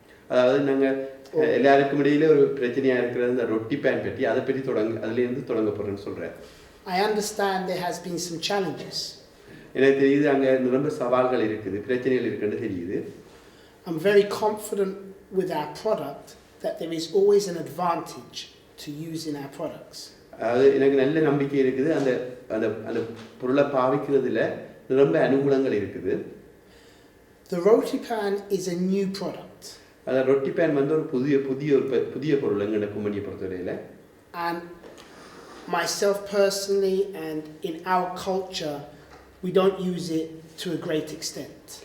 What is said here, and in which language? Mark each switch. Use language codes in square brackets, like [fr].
[ta] அதாவது நாங்கள் எல்லாருக்கும் இடையில ஒரு பிரச்சனையா இருக்கிற அந்த ரொட்டி பேன் பற்றி அதை பற்றி அதிலிருந்து தொடங்க போறேன்னு சொல்றேன். [en] I understand there has been some challenges. [ta] எனக்கு தெரியுது அங்க ரொம்ப சவால்கள் இருக்குது, பிரச்சனைகள் இருக்குன்னு தெரியுது. [en] I'm very confident with our product that there is always an advantage to using our products. [ta] அது எனக்கு நல்ல நம்பிக்கை இருக்குது. அந்த அந்த அந்த பொருளை பாவிக்கிறதுல ரொம்ப அனுகூலங்கள் இருக்குது. [en] The roti pan is a new product. [ta] அந்த ரொட்டி பேன் ஒரு புதிய பொருள் எங்கட கும்பனியை பொறுத்தவரையில. [en] And myself personally and in our culture we don't use it to a great extent.